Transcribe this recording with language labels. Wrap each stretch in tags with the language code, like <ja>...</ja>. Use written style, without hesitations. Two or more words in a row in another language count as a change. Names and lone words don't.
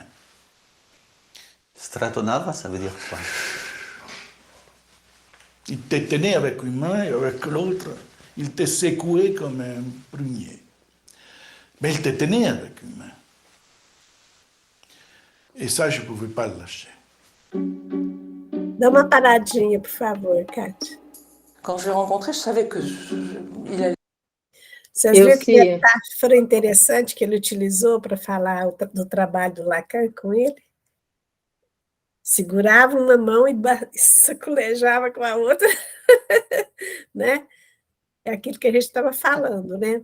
<fr>Strattonava, ça veut dire quoi? Il te tenait avec une main et avec l'autre, il te secouait comme un prunier. Mais il te tenait avec une main. Et ça, je ne pouvais pas le lâcher.</fr> <pt>Dá uma paradinha, por favor, Kátia.</pt> <fr>Quand je l'ai rencontré, je savais que il allait...</fr> <pt>Vocês viram que metáfora interessante que ele utilizou para falar do trabalho do Lacan com ele? Segurava uma mão e sacolejava com a outra, né? É aquilo que a gente estava falando, né?</pt>